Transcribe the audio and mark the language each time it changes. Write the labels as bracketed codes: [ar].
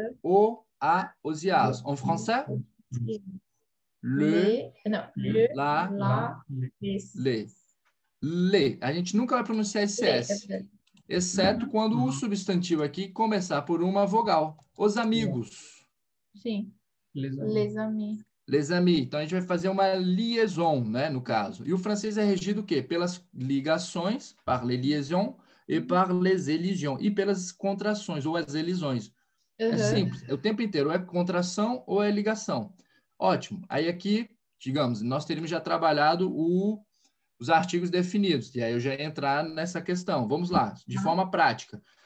[pt] O, a, os e as. [fr] En français, le, la, le. Le. [pt] A gente nunca vai pronunciar esse S. Exceto quando o substantivo aqui começar por uma vogal. Os amigos. [fr] Sim. Les amis. Les amis. [pt] Então, a gente vai fazer uma liaison, né, no caso. E o francês é regido o quê? Pelas ligações, [fr] par les liaisons, e par les elisions. [pt] E pelas contrações, ou as elisões. É simples. É o tempo inteiro. Ou é contração ou é ligação. Ótimo. Aí aqui, digamos, nós teríamos já trabalhado os artigos definidos. E aí eu já ia entrar nessa questão. Vamos lá, de forma prática.